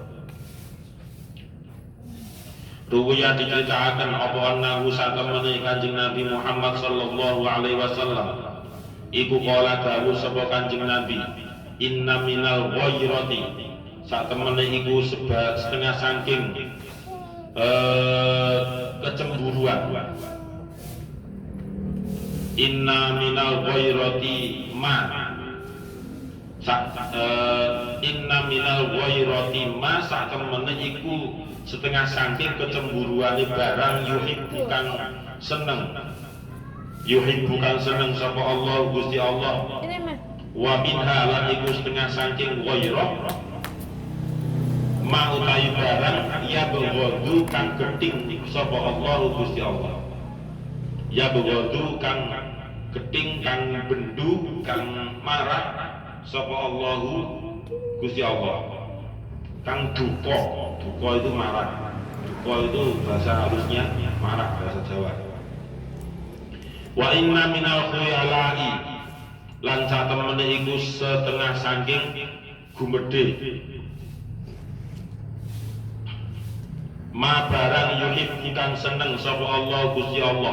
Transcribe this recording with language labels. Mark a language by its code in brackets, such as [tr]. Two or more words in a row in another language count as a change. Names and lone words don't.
[jv] Ruwiyah [id] diceritakan apa [jv] annahu satemene Kanjeng Nabi Muhammad [ar] صلى الله عليه وسلم [jv] iku kala dawuh sapa Kanjeng Nabi, [ar] إن من الغيرة [jv] satemene iku setengah saking kecemburuan. [ar] إن من الغيرة ما إن من الغيرة ما [jv] satemene iku setengah saking kecemburuane barang yuhibbukan seneng sapa Allah Gusti Allah. [ar] ومنها [jv] lan iku setengah saking [ar] غيرة ما [jv] utawi barang ya begodu kang geting sapa Allah Gusti Allah. Ya begodu kang geting kang bendu kang marah sapa Allah Gusti Allah. [id] Kang duka itu marah. Duka itu bahasa halusnya marah, bahasa Jawa. [ar] وإن من الخيلاء [jv] lan satemene iku setengah saking gumedhe ma barang yuhib kang seneng sapa Allah Gusti Allah.